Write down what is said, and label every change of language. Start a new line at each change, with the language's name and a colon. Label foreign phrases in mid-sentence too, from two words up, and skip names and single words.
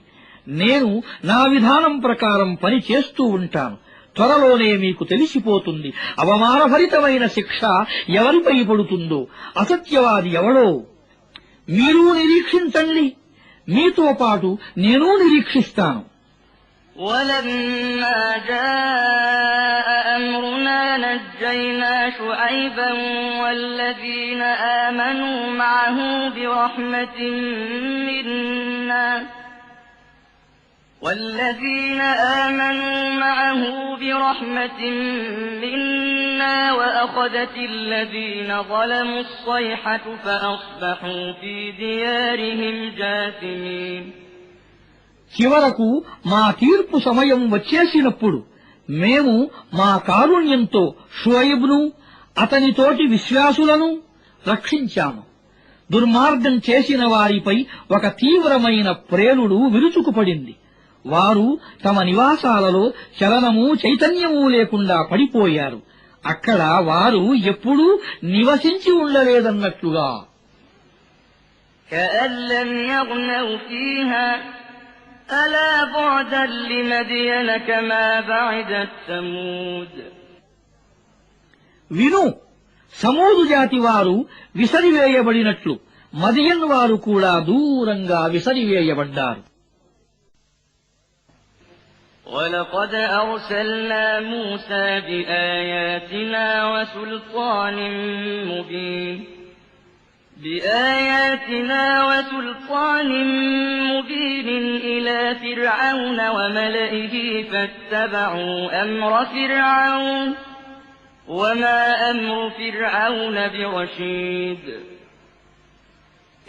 Telugu: నేను నా విధానం ప్రకారం పని చేస్తూ ఉంటాను. త్వరలోనే మీకు తెలిసిపోతుంది అవమానభరితమైన శిక్ష ఎవరిపై పడుతుందో, అసత్యవాది ఎవడో. మీరు నిరీక్షించండి, మీతో పాటు నేను నిరీక్షిస్తాను.
Arabic: ولما جاء أمرنا نجينا شعيبا والذين آمنوا معه برحمة منا وأخذت الذين ظلموا الصيحة فأصبحوا في ديارهم جاثمين.
Telugu: చివరకు మా తీర్పు సమయం వచ్చేసినప్పుడు మేము మా కారుణ్యంతో షుఐబ్ను అతనితోటి విశ్వాసులను రక్షించాము. దుర్మార్గం చేసిన వారిపై ఒక తీవ్రమైన ప్రేలుడు విరుచుకుపడింది. వారు తమ నివాసాలలో చలనము చైతన్యము లేకుండా పడిపోయారు. అక్కడ వారు ఎప్పుడూ నివసించి ఉండలేదన్నట్లుగా.
Arabic: كأن لم يغنوا فيها ألا بعدا لمدين كما بعدت ثمود.
Telugu: విను, సమూదు జాతి వారు విసరివేయబడినట్లు మదియన్ వారు కూడా దూరంగా విసరివేయబడ్డారు.
Arabic: ولقد أرسلنا موسى بآياتنا وسلطان مبين إلى فرعون وملئه فاتبعوا أمر فرعون وما أمر فرعون برشيد.